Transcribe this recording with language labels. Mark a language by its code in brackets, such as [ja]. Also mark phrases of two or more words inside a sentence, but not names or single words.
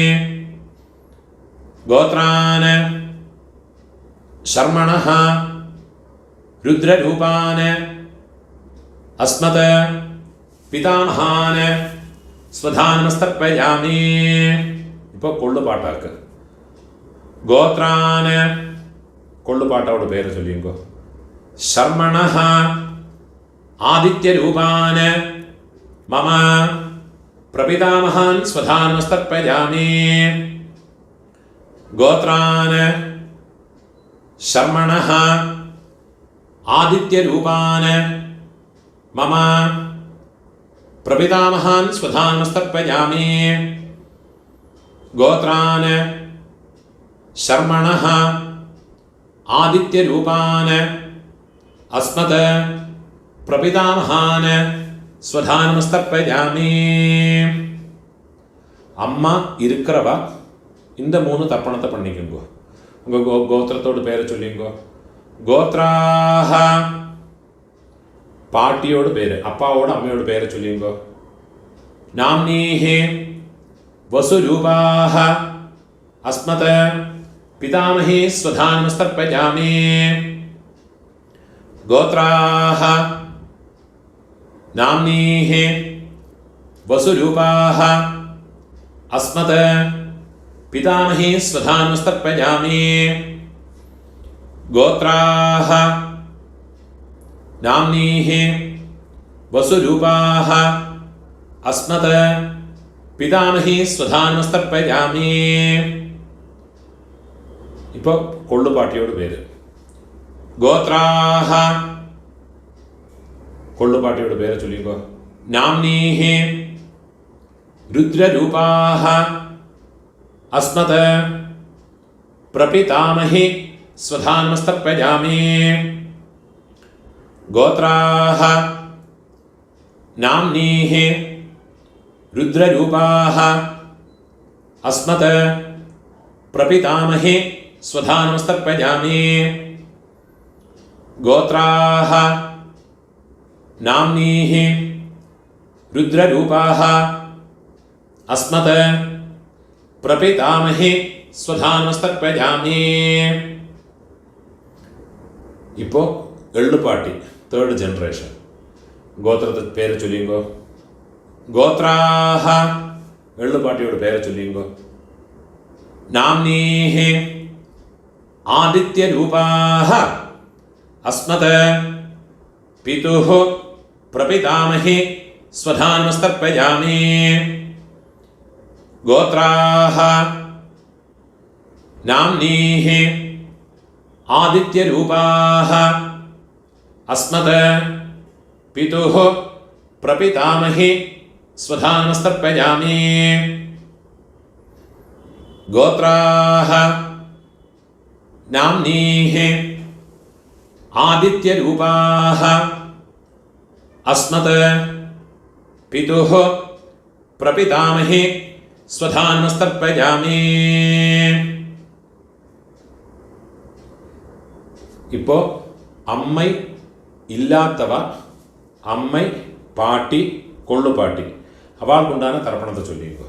[sa] गोत्रान् शर्मणः रुद्ररूपान् अस्मत् पितामहान् स्वधानमस्तर्पयामि. [ta] இப்போ கொள்ளு பாட்டாக்கு. கோத்ரான கொள்ளு பாட்டாவோட பேரை சொல்லிங்கோ. [sa] शर्मणः आदित्य रूपान् मम प्रपितामहान् स्वधानमस्तर्पयामि गोत्रान् शर्मणः आदित्यरूपान् मम प्रपितामहान् स्वधानमस्तर्पयामि गोत्रान् शर्मणः आदित्यरूपान् अस्मत् प्रपितामहान् स्वधानमस्तर्पयामि. [ta] அம்மா இருக்கிறவா இந்த 3 தர்ப்பணத்தை பண்ணிக்கோங்க. உங்கள் கோத்திரத்தோட பேரை சொல்லிங்கோ. கோத்ராஹ பாட்டியோட பேர், அப்பாவோட அம்மையோட பேரை சொல்லிங்கோ. [sa] नाम्नीः वसुरूपाः अस्मत् पितामही स्वधानमस्तर्पयामि. गोत्राः नाम्नीः वसुरूपाः अस्मत् पितामही स्वधानमस्तर्पयामि. गोत्राः नाम्नीः वसुरूपाः अस्मत् पितामही स्वधानमस्तर्पयामि. [ta] இப்போ கொள்ளுப்பாட்டியோட பேர். கோத்ராஹ கொள்ளுப்பாட்டியோட பேர் சொல்லிக்கோ. [sa] നാംനീഹി रुद्ररूपाः अस्मत् प्रपितामहि स्वधानमस्तर्पयामि. गोत्राः नाम्नीः रुद्ररूपाः अस्मत् प्रपितामहि स्वधानमस्तर्पयामि. गोत्राः नाम्नीः रुद्ररूपाः अस्मत् प्रपितामहि स्वधानमस्तर्पयामि. [ta] இப்போ எள்ளுப்பாட்டி [en] third generation. [ta] கோத்ரத்தை பேர் சொல்லிங்கோ. கோத்ராஹ எள்ளுப்பாட்டியோட பேர் சொல்லிங்கோ. [sa] നാംനീഹി ആദിത്യരൂപാഹ അസ്മത് പിതുഃ പ്രപിതാമഹി സ്വധാനമസ്തർപ്പയാമി. गोत्राः नाम्नीः आदित्यरूपाः अस्मत् पितुः प्रपितामहि स्वधानमस्तर्पयामि. गोत्राः नाम्नीः आदित्यरूपाः अस्मत् पितुः प्रपितामहि സ്വധാനമസ്തർപ്പയാമി. [ta] இப்போ அம்மை இல்லாதவா அம்மை பாட்டி கொள்ளுப்பாட்டி அவளுக்குண்டாகுன்ன தர்ப்பணத்தை சொல்லிக்கோ.